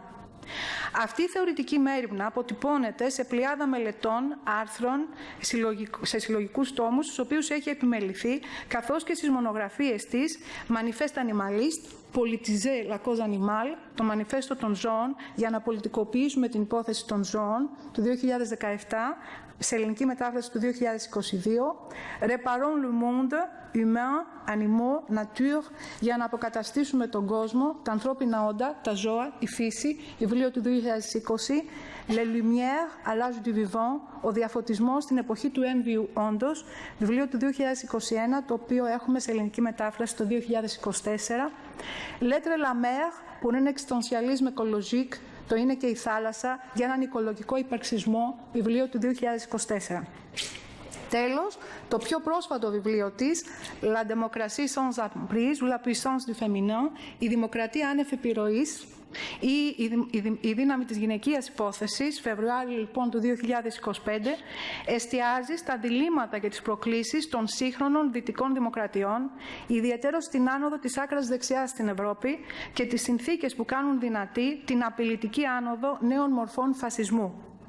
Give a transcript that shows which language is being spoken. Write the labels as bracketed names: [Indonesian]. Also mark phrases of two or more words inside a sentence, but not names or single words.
[Greek] Αυτή η θεωρητική μέριμνα αποτυπώνεται σε πλειάδα μελετών, άρθρων, σε συλλογικούς τόμους, στους οποίους έχει επιμεληθεί, καθώς και στις μονογραφίες της Manifeste Animaliste, Politiser la cause animale, το Μανιφέστο των ζώων για να πολιτικοποιήσουμε την υπόθεση των ζώων του 2017, σε ελληνική μετάφραση του 2022, Réparons le monde, humain, animaux, nature, για να αποκαταστήσουμε τον κόσμο, τα ανθρώπινα όντα, τα ζώα, η φύση, βιβλίο του 2020, Les Lumières à l'âge du vivant, ο διαφωτισμός στην εποχή του έμβιου όντως, βιβλίο του 2021, το οποίο έχουμε σε ελληνική μετάφραση το 2024, Lettre la mer, pour un existentialisme écologique, το είναι και η θάλασσα για έναν οικολογικό υπαρξισμό, βιβλίο του 2024. Τέλος, το πιο πρόσφατο βιβλίο της, La démocratie sans emprise ou la puissance du féminin, η δημοκρατία άνευ επιρροής ή η δύναμη της γυναικείας υπόθεσης, Φεβρουάριο λοιπόν του 2025, εστιάζει στα διλήμματα και τις προκλήσεις των σύγχρονων δυτικών δημοκρατιών, ιδιαιτέρως στην άνοδο της άκρας δεξιάς στην Ευρώπη και τις συνθήκες που κάνουν δυνατή την απειλητική άνοδο νέων μορφών φασισμού.